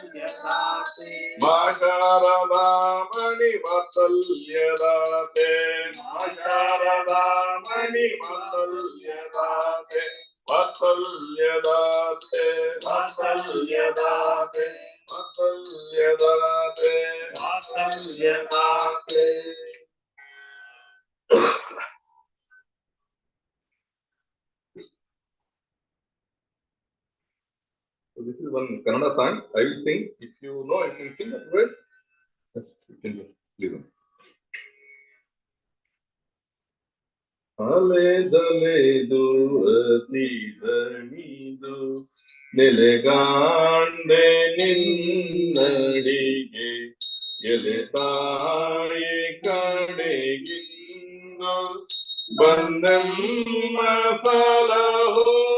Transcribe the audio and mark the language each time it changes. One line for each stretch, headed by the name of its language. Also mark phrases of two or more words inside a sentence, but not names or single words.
Kannada: ವಾತ್ಸಲ್ಯದಾತೆ ಮಾ ಶಾರದಾಮಣಿ ವಾತ್ಸಲ್ಯದಾತೆ ನಿ ವಾತ್ಸಲ್ಯದಾತೆ ವಾತ್ಸಲ್ಯದಾತೆ ವಾತ್ಸಲ್ಯದಾತೆ ವಾತ್ಸಲ್ಯದಾತೆ ವಾತ್ಸಲ್ಯದಾತೆ.
English: So this is one Kannada song. I will sing. If you know, you can sing that verse. Yes, you can just listen.
Kannada: ಅಲೆದಲೆದು ಅತಿದಣಿದು ನೆಲೆಗಾಂಡೆ ನಿನ್ನಡಿಗೆ ಎಲೆ ತಾಯಿ ಕಡೆಗಿಂದು ಬಂದಮ್ಮ ಫಲಹೋ